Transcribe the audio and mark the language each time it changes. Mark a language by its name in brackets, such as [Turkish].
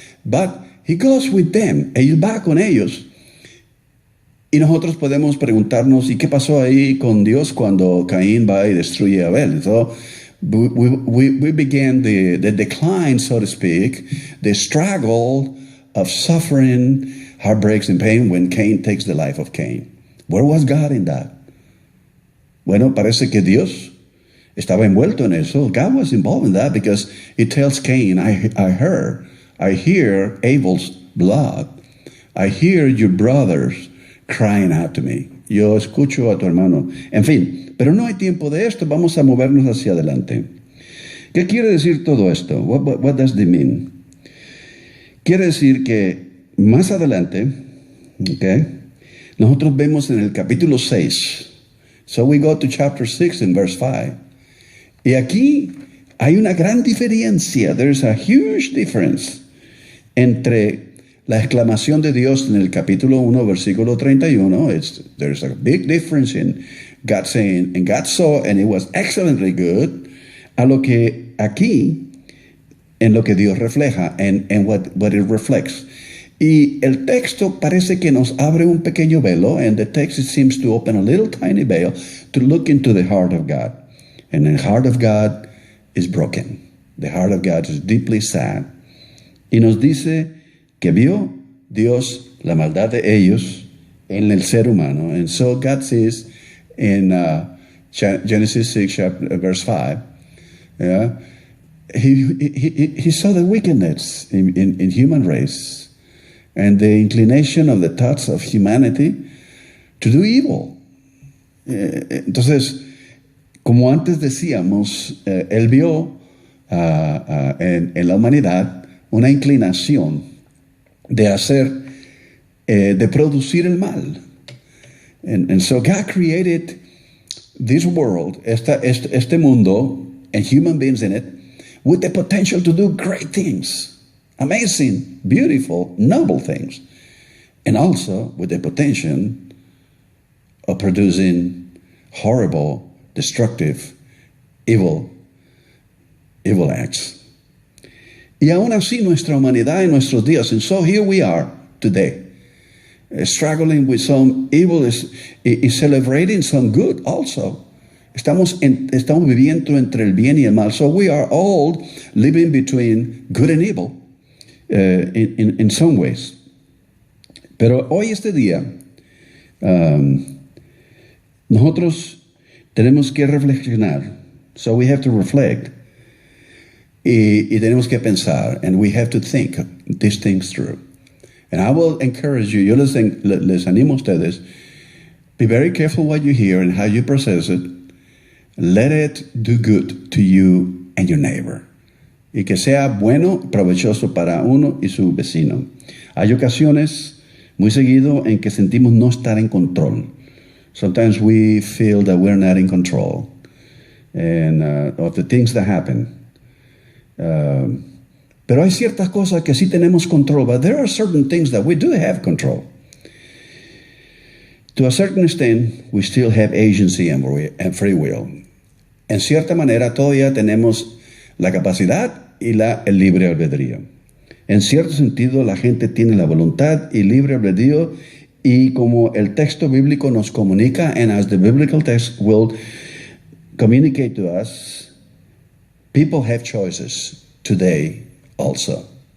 [English] But he goes with them, [Spanish] él va con ellos. Y nosotros podemos preguntarnos, ¿y qué pasó ahí con Dios cuando Caín va y destruye a Abel? [English] So we began the decline, so to speak, the struggle of suffering, heartbreaks, and pain when Cain takes the life of Cain. Where was God in that? [Spanish] Bueno, parece que Dios estaba envuelto en eso. [English] God was involved in that because he tells Cain, I hear Abel's blood. I hear your brothers crying out to me. [Spanish] Yo escucho a tu hermano. En fin, pero no hay tiempo de esto. Vamos a movernos hacia adelante. ¿Qué quiere decir todo esto? [English] What does it mean? [Spanish] Quiere decir que más adelante, okay, nosotros vemos en el capítulo 6. [English] So we go to chapter 6 and verse 5. [Spanish] Y aquí hay una gran diferencia. [English] There's a huge difference [Spanish] entre la exclamación de Dios en el capítulo 1, versículo 31. [English] There's a big difference in God saying, and God saw, and it was excellently good, [Spanish] a lo que aquí, en lo que Dios refleja, [English] and what it reflects. [Spanish] Y el texto parece que nos abre un pequeño velo, [English] and the text it seems to open a little tiny veil to look into the heart of God. And the heart of God is broken. The heart of God is deeply sad. [Spanish] Y nos dice que vio Dios la maldad de ellos en el ser humano. [English] And so God says in Genesis 6, verse 5, yeah, he saw the wickedness in human race and the inclination of the thoughts of humanity to do evil. [Spanish] Entonces, como antes decíamos, él vio en la humanidad una inclinación de de producir el mal. [English] And so God created this world, [Spanish] este mundo, [English] and human beings in it, with the potential to do great things, amazing, beautiful, noble things, and also with the potential of producing horrible, destructive, evil acts. [Spanish] Y aún así nuestra humanidad en nuestros días, [English] and so here we are today, struggling with some evil y celebrating some good also. [Spanish] Estamos viviendo entre el bien y el mal. [English] So we are all living between good and evil in some ways. [Spanish] Pero hoy, este día, nosotros tenemos que reflexionar. [English] So we have to reflect. [Spanish] Y tenemos que pensar. [English] And we have to think these things through. And I will encourage you, [Spanish] yo les animo a ustedes, [English] be very careful what you hear and how you process it. Let it do good to you and your neighbor. [Spanish] Y que sea bueno, provechoso para uno y su vecino. Hay ocasiones, muy seguido, en que sentimos no estar en control. [English] Sometimes we feel that we're not in control and of the things that happen. [Spanish] Pero hay ciertas cosas que sí tenemos control, [English] but there are certain things that we do have control. To a certain extent, we still have agency and free will. [Spanish] En cierta manera, todavía tenemos la capacidad y el libre albedrío. En cierto sentido, la gente tiene la voluntad y libre albedrío, y como el texto bíblico nos comunica, [English] and as the biblical text will communicate to us, [Spanish] people have choices today also.